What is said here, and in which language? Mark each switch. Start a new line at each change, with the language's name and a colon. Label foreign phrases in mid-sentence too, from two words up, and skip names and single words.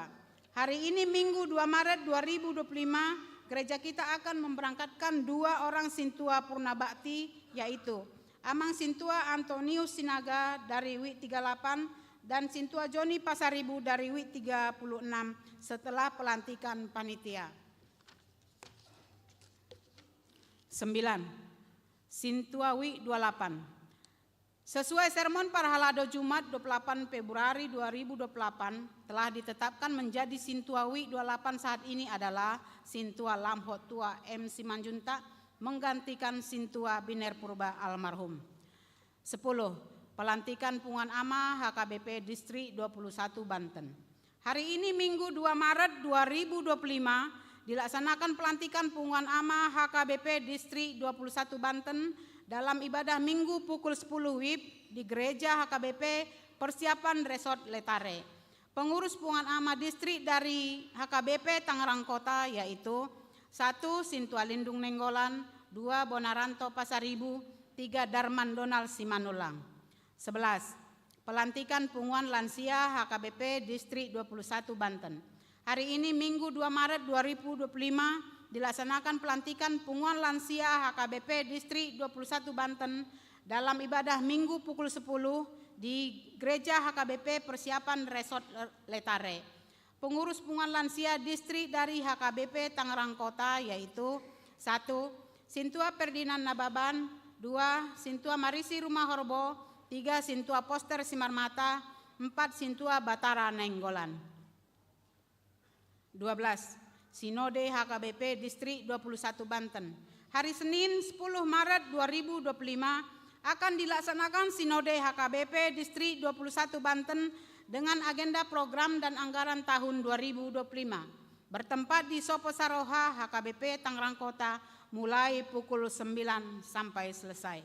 Indonesian: Hari ini Minggu 2 Maret 2025, gereja kita akan memberangkatkan 2 orang Sintua Purna Bakti, yaitu Amang Sintua Antonius Sinaga dari WIK 38 dan Sintua Joni Pasaribu dari WIK 36 setelah pelantikan panitia. 9. Sintua WIK 28. Sesuai sermon Parhalado Jumat 28 Februari 2028 telah ditetapkan menjadi Sintua WIK 28 saat ini adalah Sintua Lamhot Tua M. Simanjuntak menggantikan Sintua Biner Purba almarhum. 10. Pelantikan Punguan Ama HKBP Distrik 21 Banten. Hari ini Minggu 2 Maret 2025 dilaksanakan pelantikan Punguan Ama HKBP Distrik 21 Banten dalam ibadah Minggu pukul 10 WIB di Gereja HKBP Persiapan Resort Letare. Pengurus Punguan Ama Distrik dari HKBP Tangerang Kota yaitu 1. Sintua Lindung Nenggolan, 2. Bonaranto Pasaribu, 3. Darman Donald Simanulang. 11. Pelantikan Punguan Lansia HKBP Distrik 21 Banten. Hari ini Minggu 2 Maret 2025 dilaksanakan pelantikan Punguan Lansia HKBP Distrik 21 Banten dalam ibadah Minggu pukul 10 di Gereja HKBP Persiapan Resort Letare. pengurus punguan lansia distrik dari HKBP Tangerang Kota yaitu 1. Sintua Ferdinand Nababan, 2. Sintua Marisi Rumah Horbo, 3. Sintua Poster Simar Mata, 4. Sintua Batara Nenggolan. 12. Sinode HKBP Distrik 21 Banten. Hari Senin 10 Maret 2025 akan dilaksanakan Sinode HKBP Distrik 21 Banten dengan agenda program dan anggaran tahun 2025. Bertempat di Sopo Saroha HKBP Tangerang Kota mulai pukul 9 sampai selesai.